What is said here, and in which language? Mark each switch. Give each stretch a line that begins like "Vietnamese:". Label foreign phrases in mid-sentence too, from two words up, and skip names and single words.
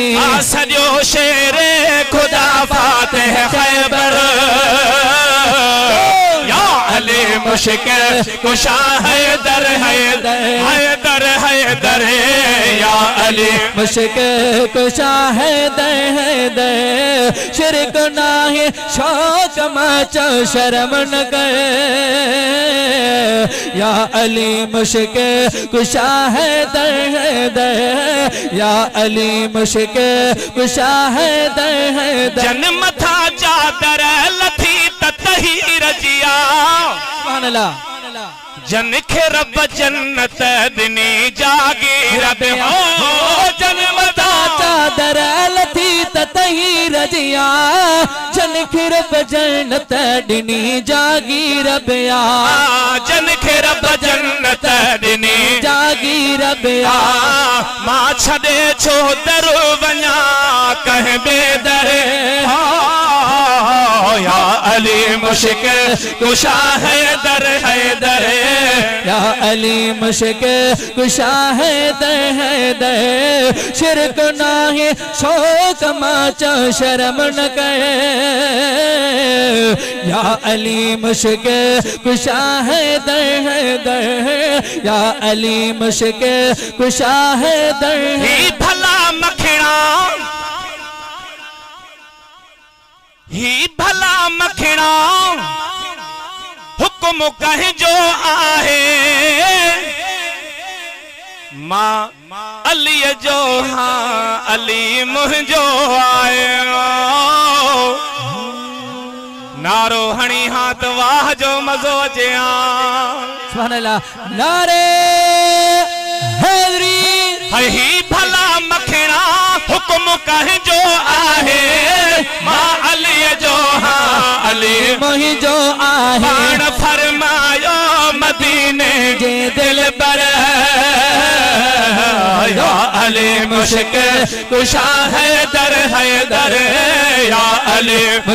Sindhi: सजो शेर खुदा फातिह खैबर या अली मुश्किल कुशा हैदर हैदर हैदर हैदर या अली मुश्किल कुशा हैदर हैदर शिरक नाहे शौक माचो शर्म न कर या अली मुश्किल कुशा हैदर हैदर या अली मुश्किल कुशा हैदर हैदर जन्म था चादर लथी तही रजिया जन खे रब जन्नत दिनी जागी रब हो जन्म था चादर लथी तही रजिया जन खे रब जन्नत दिनी जागी रबिया जन खे रब जन्नत दिनी जागी रबिया मां छदे छो दर वञा कह बेदर या अली मुश्किल कुशा हैदर हैदर या अली मुश्किल कुशा हैदर हैदर शिरक नाहे शौक माचो शर्म न कर या अली मुश्किल कुशा हैदर हैदर या अली मुश्किल कुशा हैदर ही भला मखिणा ही भला मखिणा हुक्म कह जो आहे मां अली जो हाँ अली मुंहिंजो आयो नारो हणी हाथ वाह जो मज़ो अचे
Arabic: سبحان الله
Sindhi: नारे हैदरी ही भला मखिणा हुक्म कह जो आहे मां अली जो हाँ अली मुंहिंजो आहे पाण फरमायो मदीने जे दिल पर या अली मुश्किल कुशा हैदर हैदर या अली